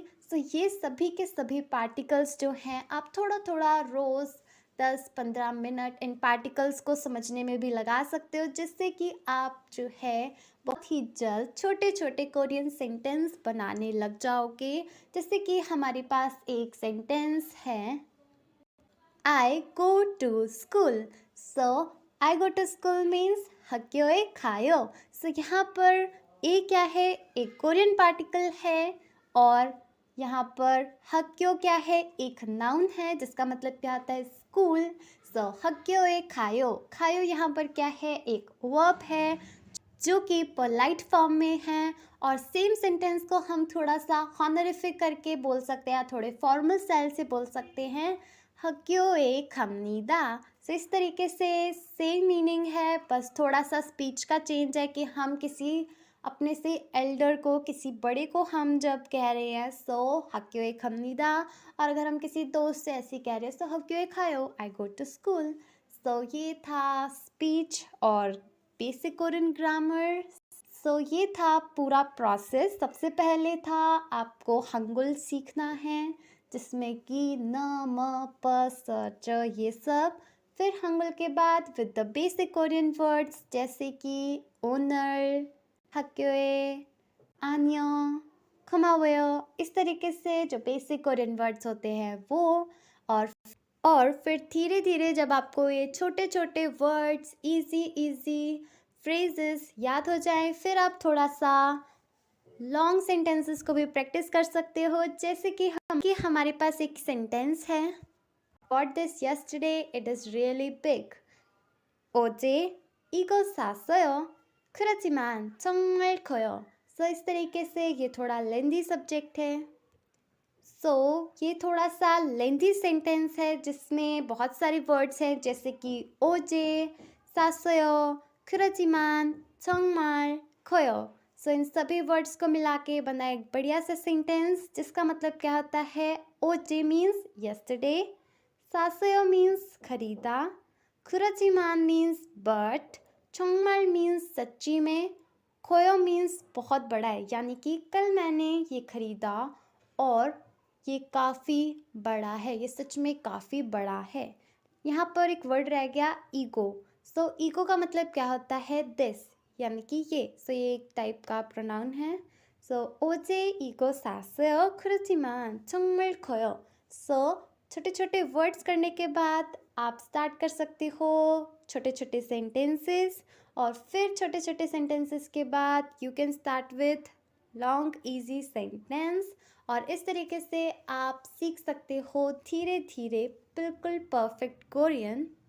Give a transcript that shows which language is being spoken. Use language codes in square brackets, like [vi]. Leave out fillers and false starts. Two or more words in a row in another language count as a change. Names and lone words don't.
[hi] ये सभी के सभी पार्टिकल्स जो हैं आप थोड़ा थोड़ा रोज़ 10-15 मिनट इन पार्टिकल्स को समझने में भी लगा सकते हो, जिससे कि आप जो है बहुत ही जल्द छोटे छोटे [en] Korean sentence [hi] बनाने लग जाओगे। जैसे कि हमारे पास एक सेंटेंस है, [en] I go to school। I go to school means [ko] 학교에 가요। [hi] यहाँ पर ए क्या है, एक [en] Korean particle [hi] है, और यहाँ पर हक्यो क्या है, एक नाउन है जिसका मतलब क्या आता है, स्कूल। [ko] 학교에 가요, 가요 [hi] यहाँ पर क्या है, एक वर्ब है जो कि [en] polite form [hi] में है। और सेम सेंटेंस को हम थोड़ा सा हॉनरिफिक करके बोल सकते हैं, थोड़े [en] formal style [hi] से बोल सकते हैं, [ko] 학교에 갑니다. [hi] इस तरीके से [en] same meaning [hi] है, बस थोड़ा सा स्पीच का चेंज है कि हम किसी अपने से एल्डर को, किसी बड़े को हम जब कह रहे हैं सो [ko] 학교에 갑니다, [hi] और अगर हम किसी दोस्त से ऐसे कह रहे हैं सो [ko] 학교에 가요, [en] I go to school. [hi] सो ये था स्पीच और [en] basic Korean grammar. [hi] सो ये था पूरा प्रोसेस। सबसे पहले था आपको हंगुल सीखना है, जिसमें कि न म प स च ये सब। फिर हंगुल के बाद [en] with the basic Korean words [hi] जैसे कि ओनर, [ko] 학교에, 안녕, 고마워요, [hi] इस तरीके से जो [en] basic Korean words [hi] होते हैं वो। और और फिर धीरे धीरे जब आपको ये छोटे छोटे वर्ड्स, [en] easy easy phrases [hi] याद हो जाएं, फिर आप थोड़ा सा [en] long sentences [hi] को भी प्रैक्टिस कर सकते हो। जैसे कि हमारे पास एक सेंटेंस है, [en] bought this yesterday, it is really big. [ko] 어제 이거 샀어요. 그렇지만 정말 커요। [hi] सो इस तरीके से ये थोड़ा [en] lengthy subject [hi] है। सो ये थोड़ा सा [en] lengthy sentence [hi] है जिसमें बहुत सारे वर्ड्स हैं, जैसे कि ओजे, [ko] 샀어요, 그렇지만 정말 커요। [hi] सो इन सभी वर्ड्स को मिला के बना एक बढ़िया सा सेंटेंस, जिसका मतलब क्या होता है। ओजे [en] means yesterday, [hi] 샀어요 मीन्स खरीदा, 그렇지만 [en] means but, [hi] 정말 मीन्स सच्ची में, खोयो मीन्स बहुत बड़ा है, यानी कि कल मैंने ये खरीदा और ये काफ़ी बड़ा है, ये सच में काफ़ी बड़ा है। यहाँ पर एक वर्ड रह गया ईगो। सो ईगो का मतलब क्या होता है, दिस, यानी कि ये। सो ये एक टाइप का प्रोनाउन है। [ko] सो 어제 이거 샀어요, 그렇지만 정말 커요। [hi] सो छोटे छोटे वर्ड्स करने के बाद आप स्टार्ट कर सकते हो छोटे छोटे सेंटेंसेस, और फिर छोटे छोटे सेंटेंसेस के बाद [en] you can start with long easy sentence, [hi] और इस तरीके से आप सीख सकते हो धीरे धीरे बिल्कुल [en] perfect Korean.